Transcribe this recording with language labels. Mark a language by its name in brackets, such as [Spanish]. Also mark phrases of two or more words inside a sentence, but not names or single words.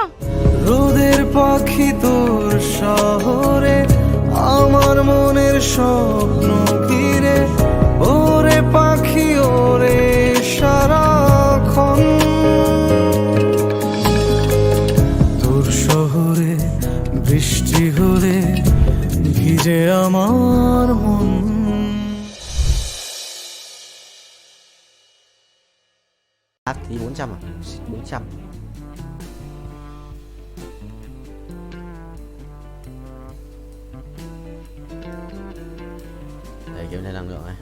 [Bangla] রোদের পাখি তোর শহরে, আমার মনের স্বপ্ন ঘিরে। ওরে পাখি ওরে সারাক্ষণ, তোর শহরে বৃষ্টি হলে ভিজে আমার মন। [Vietnamese] Thì 400 à? 400. Đây kiểm tra năng lượng này.